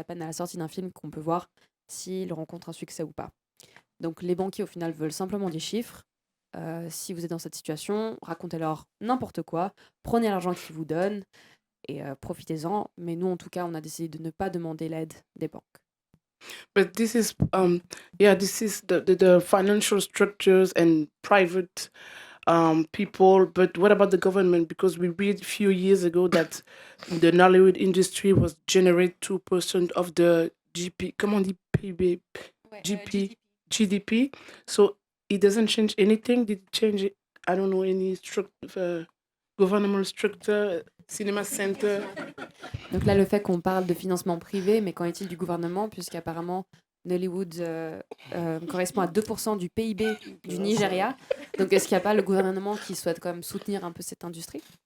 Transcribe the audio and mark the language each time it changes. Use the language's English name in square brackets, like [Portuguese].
[French] C'est à peine à la sortie d'un film qu'on peut voir s'il rencontre un succès ou pas. Donc les banquiers, au final, veulent simplement des chiffres. Si vous êtes dans cette situation, racontez-leur n'importe quoi, prenez l'argent qu'ils vous donnent et profitez-en. Mais nous, en tout cas, on a décidé de ne pas demander l'aide des banques. [English] But this is this is the financial structures and private people. But what about the government? Because we read a few years ago that the Nollywood industry was generate 2% of the GP. [French] Comment on dit PB? GP, GDP. [English] So it doesn't change anything. Did it change? I don't know any governmental structure, cinema center. [French] Donc là, le fait qu'on parle de financement privé, mais qu'en est-il du gouvernement, puisqu'apparemment Nollywood correspond à 2% du PIB du Nigeria. Donc est-ce qu'il n'y a pas le gouvernement qui souhaite quand même soutenir un peu cette industrie?